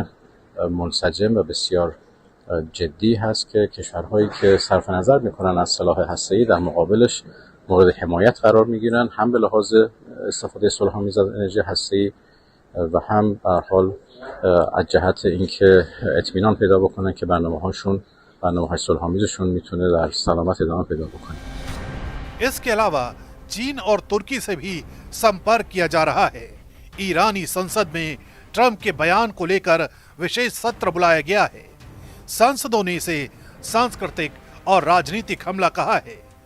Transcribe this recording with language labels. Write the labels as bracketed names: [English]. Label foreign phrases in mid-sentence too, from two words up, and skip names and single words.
[Persian] منسجم و بسیار جدی هست که کشورهایی که صرف نظر میکنن از سلاح هسته‌ای در مقابلش مورد حمایت قرار میگیرن، هم به لحاظ استفاده صلح‌آمیز از انرژی هسته‌ای و هم به هر حال از جهت اینکه اطمینان پیدا بکنن که برنامه‌های صلح‌آمیزشون میتونه در سلامت ادامه پیدا بکنه. [Hindi] इसके अलावा चीन और तुर्की से भी संपर्क किया जा रहा है। ईरानी संसद में ट्रंप के बयान को लेकर विशेष सत्र बुलाया गया है। सांसदों ने इसे सांस्कृतिक और राजनीतिक हमला कहा है।